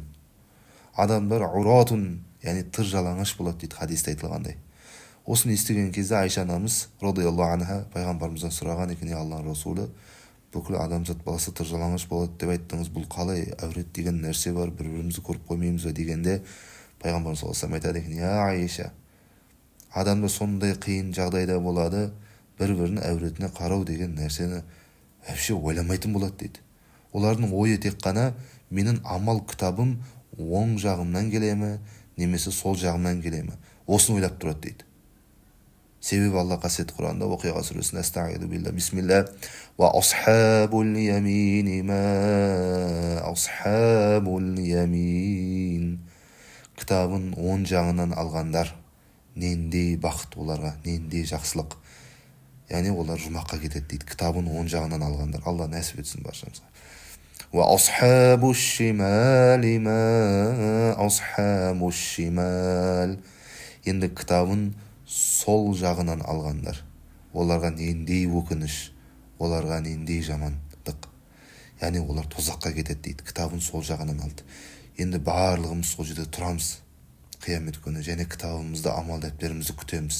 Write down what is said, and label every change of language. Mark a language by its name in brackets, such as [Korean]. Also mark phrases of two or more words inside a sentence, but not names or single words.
[Kazakh] Адамдар уратун, яғни тыр жалаңаш болады дейді хадисте айтылғандай. Осыны естіген кезде Айша анамыз [Arabic] رضي الله عنها [Kazakh] пайғамбарымыздан сұраған екен, Алланың Расулы, бүкіл адамзат баласы тыр жалаңаш болады деп айттыңыз, бұл қалай, әурет деген нәрсе бар, бір-бірімізді көріп қоймаймыз ба дегенде, пайғамбарымыз [Arabic] صلى الله عليه وسلم [Kazakh] айтады екен, Айша, адамда сондай қиын жағдайда болады, бір-бірінің әуретіне қарау деген нәрсені вообще ойламайтын болады дейді. Олардың ойы тек қана менің амал кітабым оң жағымнан келе ме, немесе сол жағымнан келе ме, осыны ойлап тұрады дейді. Себебі Алла қасиетті Құранда Уақиға сүресінде [Arabic] أعوذ بالله بسم الله وأصحاب اليمين ما أصحاب اليمين, [Kazakh] кітабын оң жағынан алғандар нендей бақыт оларға, нендей жақсылық. Яғни олар жұмаққа кетеді дейді. Кітабын оң жағынан алғандар. Алла нәсіп етсін баршамызға. [Arabic] وأصحاب الشمال ما أصحاب الشمال. [Kazakh] Енді кітабын сол жағынан алғандар. Оларға нендей өкініш, оларға нендей жамандық. Яғни олар тозаққа кетеді дейді. Кітабын сол жағынан алды. Енді барлығымыз сол жерде тұрамыз қиямет күні, және кітабымызды, амал дәптерімізді күтеміз.